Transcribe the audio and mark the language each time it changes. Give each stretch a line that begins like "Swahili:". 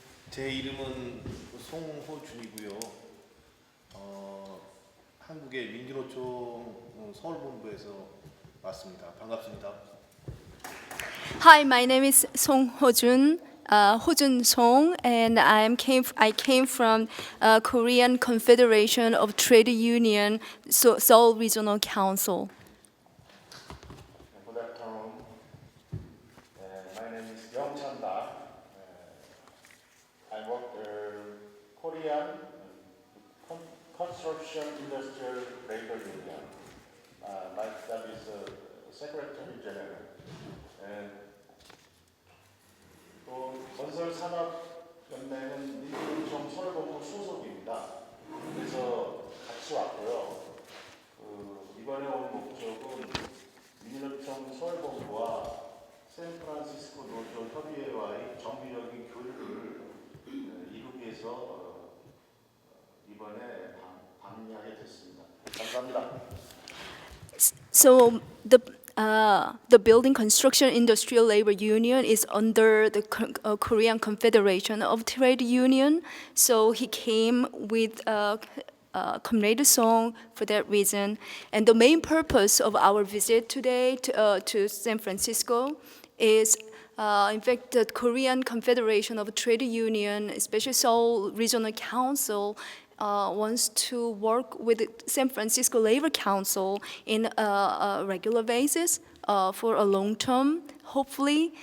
Korean: 제 이름은 송호준이고요. 한국의 민주노총 서울본부에서 왔습니다. 반갑습니다.
English: Hi, my name is Song Ho-jun, Ho-jun Song, and I came from Korean Confederation of Trade Union, Seoul Regional Council. Good afternoon. My name is Yeongcheol. I work Korean Construction Industrial Labor Union. My job is Secretary General.
Korean: 또 건설산업연맹은 민주노총 서울본부 소속입니다. 그래서 같이 왔고요. 이번에 온 목적은 민주노총 서울본부와 샌프란시스코 노조 협의회와의 정기적인 교류를 이루기 위해서 이번에 방문하게 됐습니다. 감사합니다.
English: So the Building Construction Industrial Labor Union is under the Korean Confederation of Trade Union. So he came with Comrade Song for that reason. And the main purpose of our visit today to San Francisco is in fact, the Korean Confederation of Trade Union, especially Seoul Regional Council, wants to work with the San Francisco Labor Council in a regular basis for a long term, hopefully.